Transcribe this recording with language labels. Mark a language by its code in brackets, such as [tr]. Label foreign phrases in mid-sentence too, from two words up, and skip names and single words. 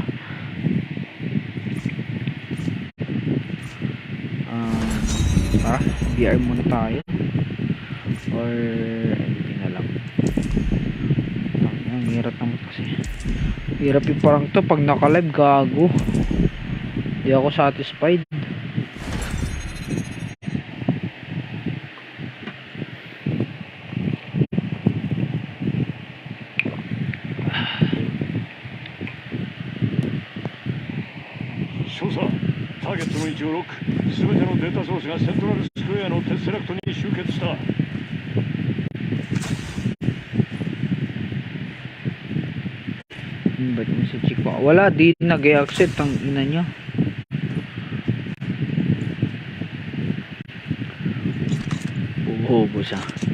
[tl] BR muna tayo. [en] Or anything [tl] na lang. Ang hirap naman kasi. Hirap yung parang to pag naka-live, gago. Hindi ako satisfied. [ja] ターゲットの位置をロック。すべてのデータソースがセントラルスクエアのテスラクトに集結した。 [tl] Ba't mo si Chico? Wala, di nag-accept ang ina niya. Bobo siya.